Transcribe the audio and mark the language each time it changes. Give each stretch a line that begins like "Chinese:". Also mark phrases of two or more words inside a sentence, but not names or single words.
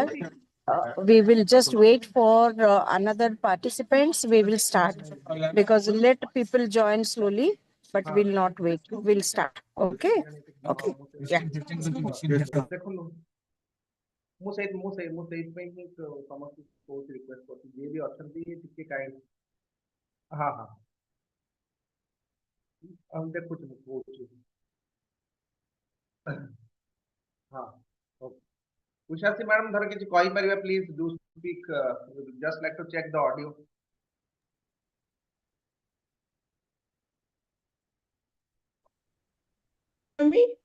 English: We will just wait for another participants. We will start because let people join slowly, but we'll not wait. We'll start. Okay. Okay. Yeah.
Odia: ମୁଁ ସେଇଥିପାଇଁ ହିଁ ସମସ୍ତଙ୍କୁ କହୁଛି ରିକ୍ୱେଷ୍ଟ କରୁଛି ଯିଏ ବି ଅଛନ୍ତି ଟିକେ କାଇଣ୍ଡ ହଁ ହଁ ମୁଁ ଦେଖୁଛି ମୁଁ କହୁଛି ହଁ ଉଷାଶ୍ରୀ ମ୍ୟାଡମ ଧର କିଛି କହିପାରିବେ
English: please do speak just like to check the audio Me?